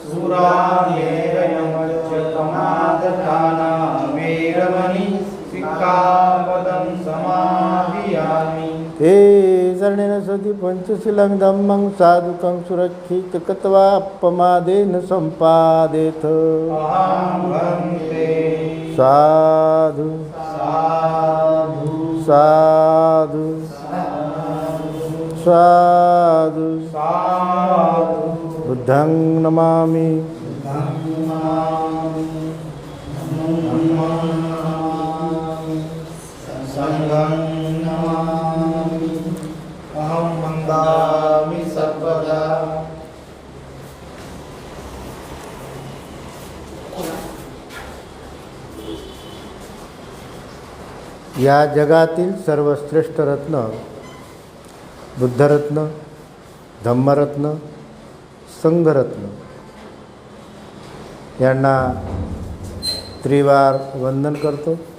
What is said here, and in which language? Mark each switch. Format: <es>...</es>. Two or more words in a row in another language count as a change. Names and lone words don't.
<pi>सुरामेरयमज्जपमादट्ठाना वेरमणि सिक्खापदं समादियामि ते शरणेन सति पंचशीलं धम्मं साधुकं सुरक्षित कृत्वा अपमादेन सम्पादेथ अहं वन्दे साधु साधु साधु साधु साधु बुद्धं नमामि संघं नमामि अहं वन्दामि सर्वदा</pi> <mr>या जगातील सर्वश्रेष्ठ रत्न बुद्धरत्न धम्मरत्न संघरत्न यांना त्रिवार वंदन करतो.</mr>